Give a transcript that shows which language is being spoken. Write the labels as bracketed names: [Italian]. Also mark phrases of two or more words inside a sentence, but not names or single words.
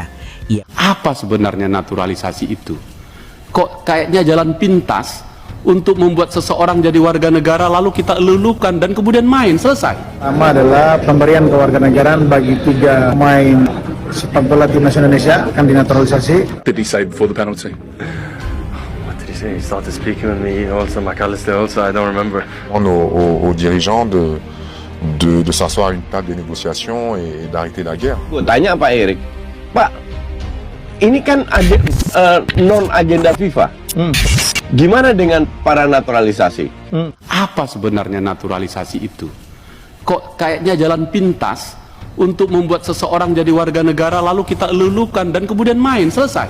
[Indonesian] Apa sebenarnya naturalisasi itu? Kok kayaknya jalan pintas untuk membuat seseorang jadi warga negara lalu kita elulukan dan kemudian main, selesai. Pertama adalah pemberian kewarganegaraan bagi 3 pemain sepak bola timnas Indonesia akan dinaturalisasi. [English] Did he say before the penalty? What did he say? He started speaking with me also, McAllister also, I don't remember. [French] Aux dirigeants de s'asseoir à une table de négociation et d'arrêter la guerre. [Indonesian] Gue tanya Pak Erik, Pak, ini kan ada non-agenda FIFA. Gimana dengan para naturalisasi? Apa sebenarnya naturalisasi itu? Kok kayaknya jalan pintas untuk membuat seseorang jadi warga negara lalu kita elulukan dan kemudian main, selesai.